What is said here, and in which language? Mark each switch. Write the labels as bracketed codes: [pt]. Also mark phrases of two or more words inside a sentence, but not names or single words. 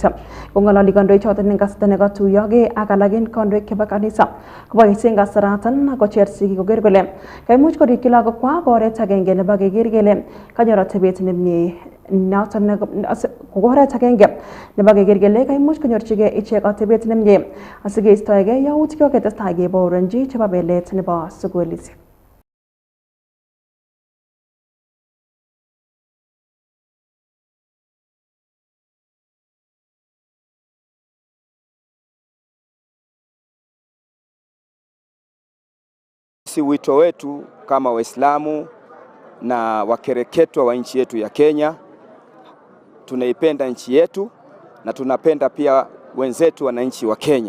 [kln] Kong'ololi kandoik choton en kasarta nekatuiyogei ak alak en kandoik chebo kanisa koboisien kasaratan kocher sigik koker kole kaimuch korikyi lagokwak oret agenge nebo keker kele kanyor atebet nemie noton oret agenge nebo keker kele kaimuch konyorchigei ichek atebet nemie asikeistoegei yautik chekoketestai kebouronji chebo belet nebo sugulisiek. [sw] Si wito wetu kama Waislamu na wakereketwa wa nchi yetu ya Kenya, tunaipenda nchi yetu na tunapenda pia wenzetu wananchi wa Kenya.